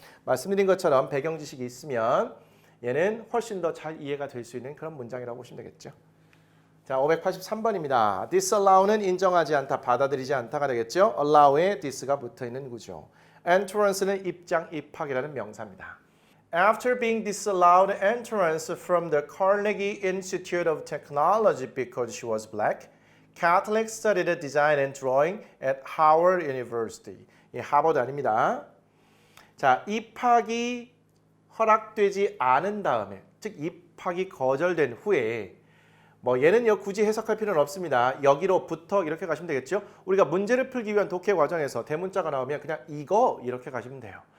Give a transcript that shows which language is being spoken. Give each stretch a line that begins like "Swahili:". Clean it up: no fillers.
Korean: 말씀드린 것처럼 배경 지식이 있으면 얘는 훨씬 더 잘 이해가 될 수 있는 그런 문장이라고 보시면 되겠죠. 자, 583번입니다. disallow는 인정하지 않다, 받아들이지 않다가 되겠죠. allow에 this가 붙어있는 구조. enterance는 입장, 입학이라는 명사입니다.
English: After being disallowed entrance from the Carnegie Institute of Technology because she was black, Catholic studied design and drawing at Howard University.
Korean: 이 하버드 아닙니다. 자, 입학이 허락되지 않은 다음에, 즉 입학이 거절된 후에 뭐 얘는요 굳이 해석할 필요는 없습니다. 여기로부터 이렇게 가시면 되겠죠. 우리가 문제를 풀기 위한 독해 과정에서 대문자가 나오면 그냥 이거 이렇게 가시면 돼요.